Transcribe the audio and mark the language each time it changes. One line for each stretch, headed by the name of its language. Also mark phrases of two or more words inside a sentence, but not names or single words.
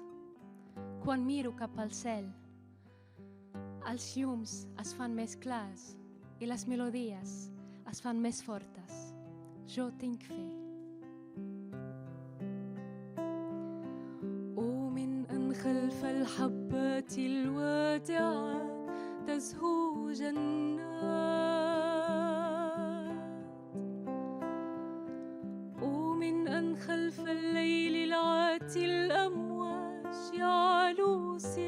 Catalan: Quan miro cap al cel, els llums es fan més clars i les melodies es fan més fortes. Jo tinc fe.
Arabic: ومن أن خلف الحبات الوادعات تزهو جنات ومن أن خلف الليل العاتي الأمواج يعلو